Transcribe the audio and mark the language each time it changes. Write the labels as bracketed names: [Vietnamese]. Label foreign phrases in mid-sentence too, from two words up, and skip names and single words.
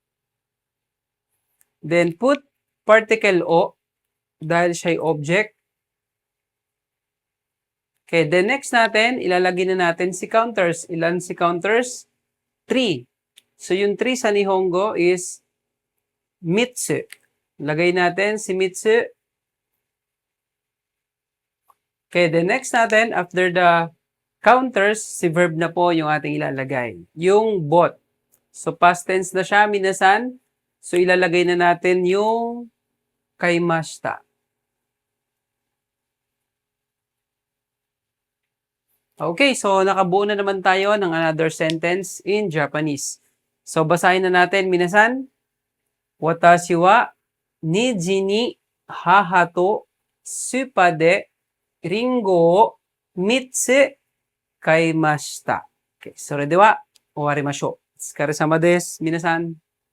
[English] Then put particle o [Filipino] dahil siya'y object. [English] Okay, then next [Filipino] natin, ilalagay na natin si counters. Ilan si counters? 3. So yung 3 sa Nihongo is mitsu. Lagay natin si mitsu. [English] Okay, the next [Filipino] natin, [English] after the counters, [Filipino] si verb na po yung ating ilalagay. Yung bought. So, [English] past tense [Filipino] na siya, Minasan. So, ilalagay na natin yung kaimashita. Okay, so nakabuo na naman tayo ng [English] another sentence in Japanese. [Filipino] So, basahin na natin, [Japanese] 皆さん。私は二時に母とスーパーでりんごを 3 つ 買いました。Okay, それでは終わりましょう。お疲れ様です。皆さん。